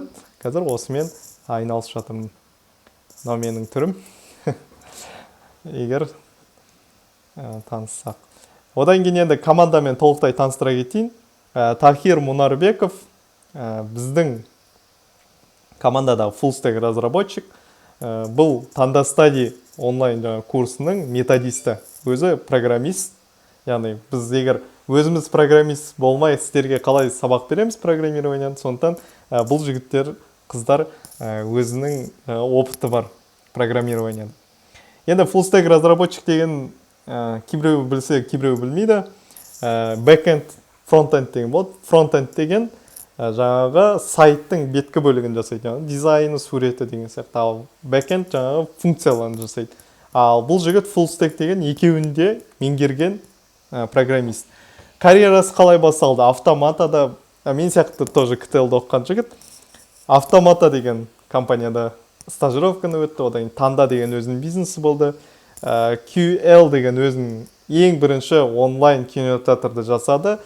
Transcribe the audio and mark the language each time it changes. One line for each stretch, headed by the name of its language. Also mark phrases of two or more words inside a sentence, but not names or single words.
Kazakh: Қазір осымен айналысып жатырмын. Мынау менің түрім. Егер таныссақ. Одан кейін енді командамен толықтай таныстыра кетейін. Тахир Мунарбеков біздің командадағы
English: full stack
Kazakh: разработчик. Бұл Таңда Стадия онлайн курсының методисті. Өзі программист. Яғни біз егер өзіміз программист болмай сіздерге қалай сабақ береміз программированияны, сондықтан бұл жігіттер, қыздар өзінің опыты бар программированияны. Енді
English: full stack
Kazakh: разработчик деген кейбіреу білсе, кейбіреу білмейді.
English: Backend, frontend
Kazakh: деген болады. Frontend деген жаңағы сайттың беткі бөлігін жасайды. Дизайны, суреті деген сияқты. Ал backend жаңағы функцияларын жасайды. Ал бұл жігіт
English: full stack
Kazakh: деген екеуінде меңгерген программист. Карьерасы қалай басталды? Автоматада, мен сияқты тоже КТЛ-да оқыған жігіт. Автомата деген компанияда стажировканы өтті. Одан кейін Таңда деген өзінің бизнесі болды. QL деген өзінің ең бірінші онлайн кинотеатрды жасады.